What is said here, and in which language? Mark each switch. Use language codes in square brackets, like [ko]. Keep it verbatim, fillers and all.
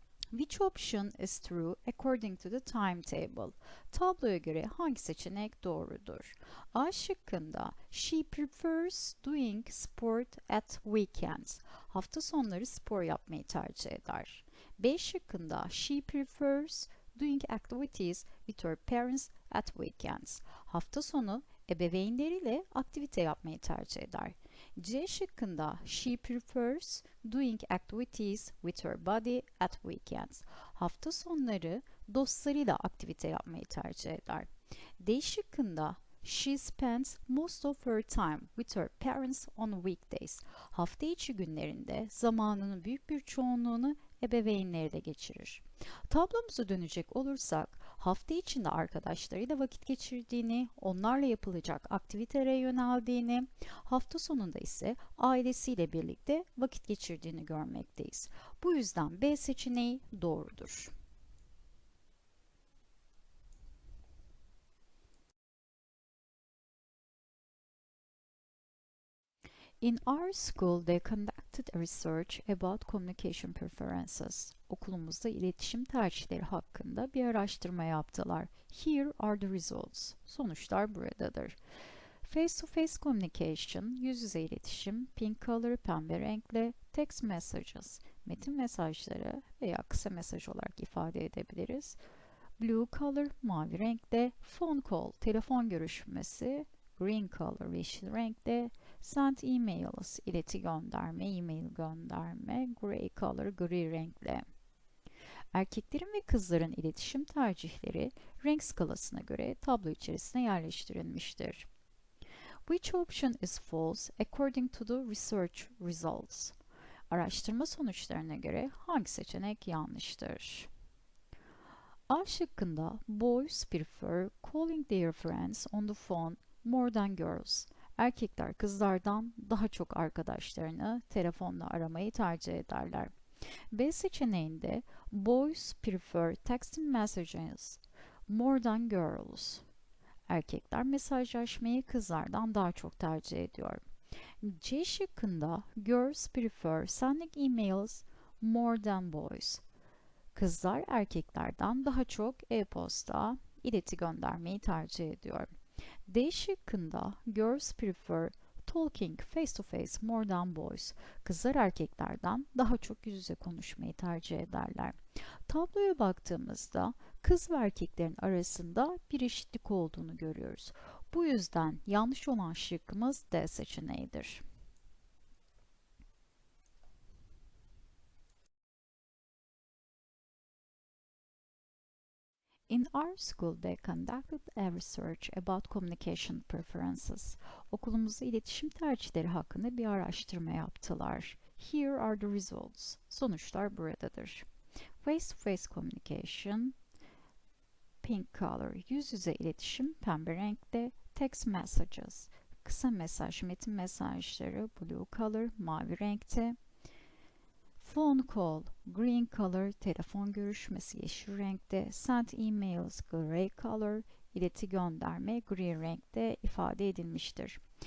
[en] Which option is true according to the timetable? [tr] Tabloya göre hangi seçenek doğrudur? A şıkkında [en] she prefers doing sport at weekends, [tr] hafta sonları spor yapmayı tercih eder. B şıkkında [en] she prefers doing activities with her parents at weekends, [tr] hafta sonu ebeveynleriyle aktivite yapmayı tercih eder. C şıkkında [en] she prefers doing activities with her body at weekends, [tr] hafta sonları dostlarıyla aktivite yapmayı tercih eder. D şıkkında [en] She spends most of her time with her parents on weekdays. [tr] Hafta içi günlerinde zamanının büyük bir çoğunluğunu ebeveynleriyle geçirir. Tablomuza dönecek olursak, hafta içinde arkadaşlarıyla vakit geçirdiğini, onlarla yapılacak aktivitelere yöneldiğini, hafta sonunda ise ailesiyle birlikte vakit geçirdiğini görmekteyiz. Bu yüzden B seçeneği doğrudur. [en] In our school, they conducted a research about communication preferences. [tr] Okulumuzda iletişim tercihleri hakkında bir araştırma yaptılar. [en] Here are the results. [tr] Sonuçlar buradadır. [en] Face to face communication, [tr] yüz yüze iletişim, [en] pink color, [tr] pembe renkle, [en] text messages, [tr] metin mesajları veya kısa mesaj olarak ifade edebiliriz. [en] Blue color, [tr] mavi renkte, [en] phone call, [tr] telefon görüşmesi, [en] green color, [tr] yeşil renkte, [en] send emails, [tr] ileti gönderme, e-mail gönderme, [en] gray color, [tr] gri renkle. Erkeklerin ve kızların iletişim tercihleri renk skalasına göre tablo içerisine yerleştirilmiştir. [en] Which option is false according to the research results? [tr] Araştırma sonuçlarına göre hangi seçenek yanlıştır? A şıkkında [en] boys prefer calling their friends on the phone more than girls. [tr] Erkekler kızlardan daha çok arkadaşlarını telefonla aramayı tercih ederler. B seçeneğinde [en] boys prefer texting messages more than girls. [tr] Erkekler mesajlaşmayı kızlardan daha çok tercih ediyor. C şıkkında [en] girls prefer sending emails more than boys. [tr] Kızlar erkeklerden daha çok e-posta, ileti göndermeyi tercih ediyor. D şıkkında [en] girls prefer talking face to face more than boys. [tr] Kızlar erkeklerden daha çok yüz yüze konuşmayı tercih ederler. Tabloya baktığımızda kız ve erkeklerin arasında bir eşitlik olduğunu görüyoruz. Bu yüzden yanlış olan şıkkımız D seçeneğidir. [en] In our school, they conducted a research about communication preferences. [tr] Okulumuzda iletişim tercihleri hakkında bir araştırma yaptılar. [en] Here are the results. [tr] Sonuçlar buradadır. [en] Face to face communication, pink color, [tr] yüz yüze iletişim, pembe renkte, [en] text messages, [tr] kısa mesaj, metin mesajları, [en] blue color, [tr] mavi renkte, [en] phone call, green color, [tr] telefon görüşmesi yeşil renkte, [en] send emails, gray color, [tr] ileti gönderme, gri renkte ifade edilmiştir.